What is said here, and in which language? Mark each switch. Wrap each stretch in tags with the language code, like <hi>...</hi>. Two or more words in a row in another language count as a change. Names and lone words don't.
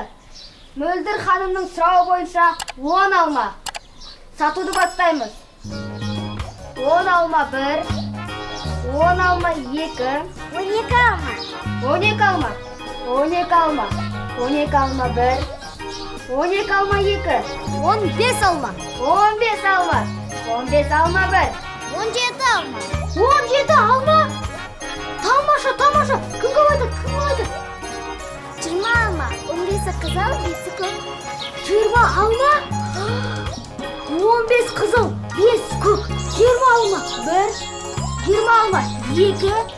<kk>Мөлдір ханымның сұрауы бойынша 10 алма. Сатуды бастаймыз. 10 алма 1, 10 алма 2, 12 алма. 12 алма, 12 алма, 12 алма 1, 12 алма 2, 15 alma. 15 alma, 15 alma 1, 17 alma. 17 alma. Tamaşa, kim kolaydı? 20 alma. 15 kızıl, 5 kök. 20 alma, 15 kızıl, 5 kök, 20 alma 1, 20 alma 2,</kk>